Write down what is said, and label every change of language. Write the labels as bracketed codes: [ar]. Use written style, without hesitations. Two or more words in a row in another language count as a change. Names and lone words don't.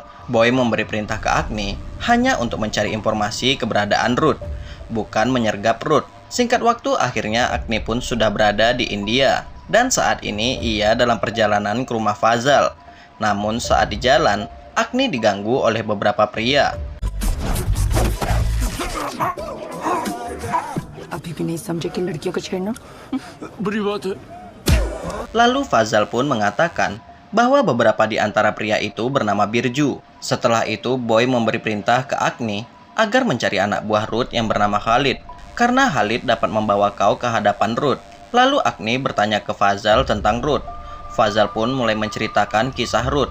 [id] Boy memberi perintah ke Agni hanya untuk mencari informasi keberadaan Ruth, bukan menyergap Ruth. Singkat waktu akhirnya Agni pun sudah berada di India. Dan saat ini ia dalam perjalanan ke rumah Fazal. Namun saat di jalan, Agni diganggu oleh beberapa pria. [hi] अभी भी नहीं समझे कि लड़कियों को छेड़ना बुरी बात है. [id] Lalu Fazal pun mengatakan bahwa beberapa di antara pria itu bernama Birju. Setelah itu Boy memberi perintah ke Agni agar mencari anak buah Ruth yang bernama Khalid, karena Khalid dapat membawa kau ke hadapan Ruth. Lalu Agni bertanya ke Fazal tentang Ruth. Fazal pun mulai menceritakan kisah Ruth.